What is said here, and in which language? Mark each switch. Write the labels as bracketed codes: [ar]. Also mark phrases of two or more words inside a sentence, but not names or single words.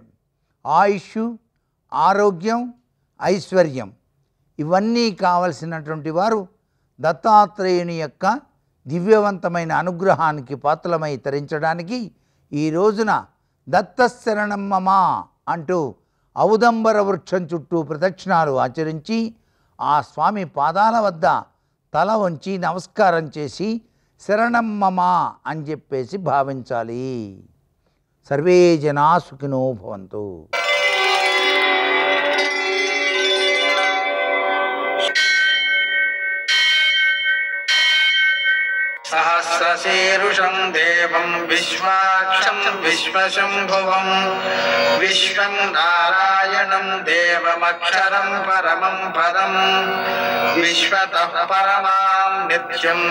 [te] ఆయుష్, ఆరోగ్యం, ఐశ్వర్యం ఇవన్నీ కావలసినటువంటి వారు దత్తాత్రేయుని యొక్క దివ్యవంతమైన అనుగ్రహానికి పాత్రలమై తరించడానికి ఈ రోజున [sa] दत्तशरणं मम [te] అంటూ ఔదంబర వృక్షం చుట్టూ ప్రదక్షిణాలు ఆచరించి ఆ స్వామి పాదాల వద్ద తల వంచి నమస్కారం చేసి [sa] शरणं मम [te] అని చెప్పేసి భావించాలి. [sa] सर्वे जना सुखिनो भवन्तु. सहस्रशीर्षं देवं विश्वाक्षं विश्वशम्भुवं विश्वं नारायणं देवमक्षरं परमं पदं विश्वतः परमां नित्यं